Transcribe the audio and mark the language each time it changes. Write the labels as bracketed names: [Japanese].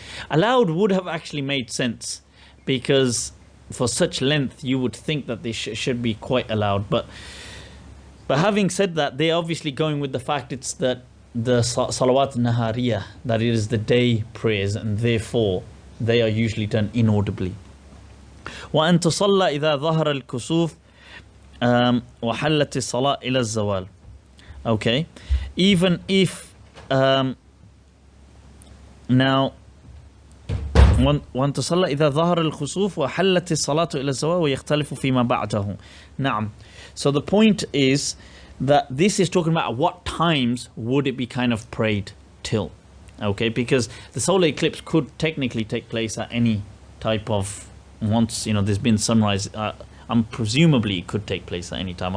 [English] Aloud would have actually made sense, because for such length you would think that they should be quite aloud. But having said that, they're obviously going with the fact it's that the [Arabic] salawat nahariya, [English] that it is the day prayers, and therefore they are usually done inaudibly. [Arabic] وأن تصلى إذا ظهر الكسوف وحلت الصلاة إلى الزوال. [English] Okay, even if now [Arabic] وأن تصلى إذا ظهر الخسوف وحلت الصلاة إلى الزوال ويختلف فيما بعده. نعم. [English] So the point is that this is talking about what times would it be kind of prayed till. Okay, because the solar eclipse could technically take place at any type of, once there's been sunrise, presumably it could take place at any time.